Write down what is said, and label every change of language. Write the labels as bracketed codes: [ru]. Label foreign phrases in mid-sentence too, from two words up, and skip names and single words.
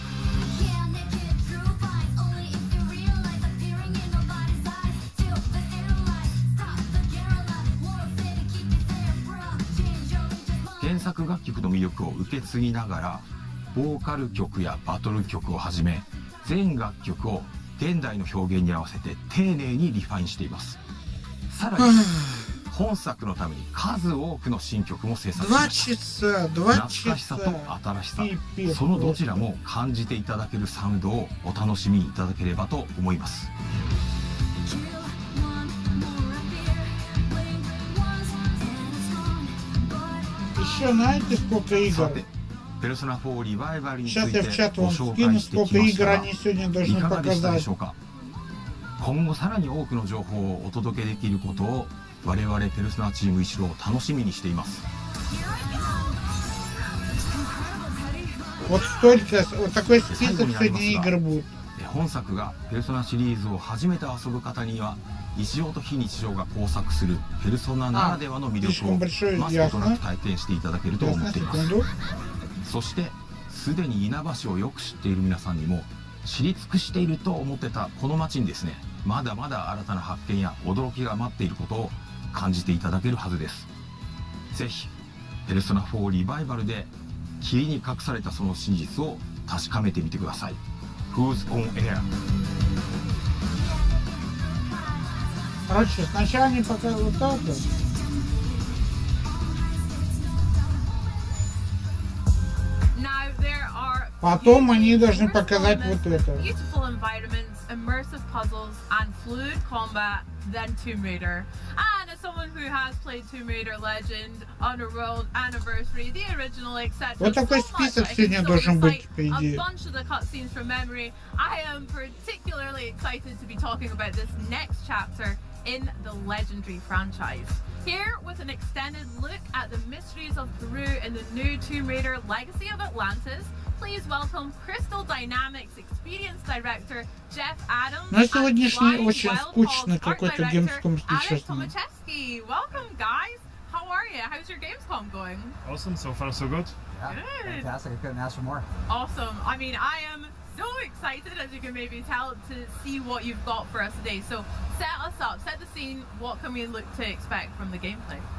[ja] 原作楽曲の魅力を受け継ぎながらボーカル曲やバトル曲をはじめ全楽曲を現代の表現に合わせて丁寧にリファインしています。さらに本作のために数多くの新曲も制作しました。懐かしさと新しさ、そのどちらも感じていただけるサウンドをお楽しみいただければと思います。 [ru] Еще знаете, сколько игр? [ja] ペルソナ4リバイバルにつ [ru] Сейчас [ja] い [ru] я [ja] て [ru] в чат [ja] ご [ru] вам [ja] 紹 [ru] скину, [ja] 介してき [ru] сколько [ja] まし [ru] игр [ja] たが [ru] они сегодня [ja] い [ru] должны [ja] かがでしたで [ru] показать. [ja] しょうか。今後さらに多くの情報をお届けできることを我々ペルソナチーム一郎楽しみにしています。 [ru] Вот столько, вот такой список сегодня игр будет. [ja] 本作がペルソナシリーズを初めて遊ぶ方には日常と非日常が交錯するペルソナならではの魅力を増すことなく体験していただけると思っています。そしてすでに稲葉市をよく知っている皆さんにも知り尽くしていると思ってたこの街にですね、まだまだ新たな発見や驚きが待っていることを感じていただけるはずです。ぜひペルソナ4リバイバルで霧に隠されたその真実を確かめてみてください。 [en] Who's on air? [ru] Короче, сначала они показывают вот это. Потом они должны показать вот это. [en] Beautiful environments, immersive puzzles, and fluid combat, then Tomb Raider. And as someone who has played Tomb Raider Legend, Underworld, Anniversary, the original, etc. [ru] Вот такой список сегодня должен быть, по идее. [en] A bunch of the cutscenes from memory. I am particularly excited to be talking about this next chapter in the legendary franchise. Here with an extended look at the mysteries of Peru in the new Tomb Raider Legacy of Atlantis, please welcome Crystal Dynamics Experience Director Jeff Adams [ru] На сегодняшний [en] and [ru] очень [en] Wild [ru] скучный [en] Paws Art [ru] какой-то [en] Director [ru] Gamescom, если [en] Alex [ru] честно. [en] Tomaszewski. Welcome, guys. How are you? How's your Gamescom going? Awesome, so far so good. Good. Fantastic. I couldn't ask for more. Awesome. I mean, I am so excited, as you can maybe tell, to see what you've got for us today. So set us up, set the scene. What can we look to expect from the gameplay?